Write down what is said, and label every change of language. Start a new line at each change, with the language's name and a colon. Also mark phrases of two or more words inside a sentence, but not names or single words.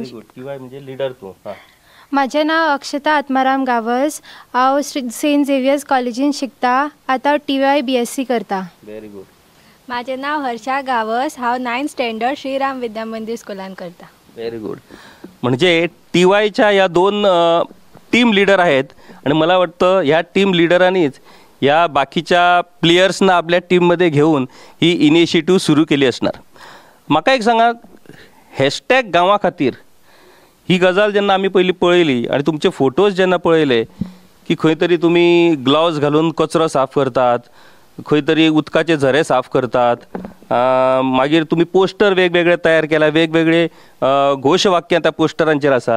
English: very good.
Marathi: TY म्हणजे लीडर तू।
Konkani: माझे नाव अक्षता आत्माराम गावस, हांव सेंट झेवियर्स कॉलेजीन शिकता, आतां TY BSc करता।
English: very good.
Konkani: माझे नाव हर्षा गावस, हांव 9th स्टँडर्ड श्रीराम विद्या मंदिर स्कुलान करता।
English: very good.
Marathi: म्हणजे TYच्या या दोन
English: team leader
Marathi: आहेत आणि मला वाटतं ह्या टीम लीडरांनीच या बाकीच्या प्लेयर्सना आपल्या टीममध्ये घेऊन ही इनिशिएटिव्ह सुरू केली असणार.
Konkani: म्हाका एक सांगा, हॅशटॅग गांवा खातीर ही गजाल जेन्ना आमी पयलीं पळयली आणि तुमचे फोटोज जेन्ना पळयले की खंय तरी तुमी ग्लोव्ज घालून कचरो साफ करतात, खंय तरी उदकाचे झरे साफ करतात, मागीर तुमी पोस्टर वेगवेगळे तयार केला, वेगवेगळे घोशवाक्यां त्या पोस्टरांचेर आसात.